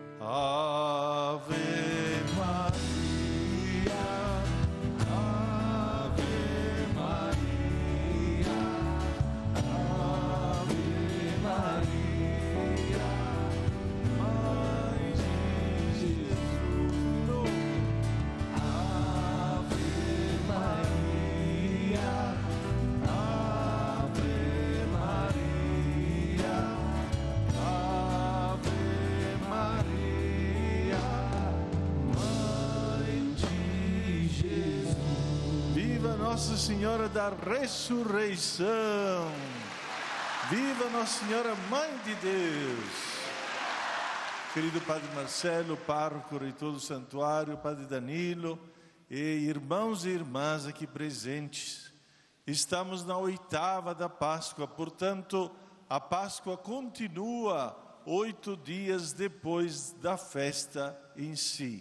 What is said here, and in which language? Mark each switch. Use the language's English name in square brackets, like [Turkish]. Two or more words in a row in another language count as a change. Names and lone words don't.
[Latin] Ave Maria, Ave Maria, Ave Maria, [Portuguese] Mãe de Jesus. [Latin] Ave Maria, Ave Maria, Ave Maria, [Portuguese] Mãe de Jesus. Viva Nossa Senhora da Ressurreição! Viva Nossa Senhora Mãe de Deus! Querido Padre Marcelo, pároco, reitor do santuário, Padre Danilo e irmãos e irmãs aqui presentes, estamos na 8ª da Páscoa, portanto, a Páscoa continua 8 dias depois da festa em si.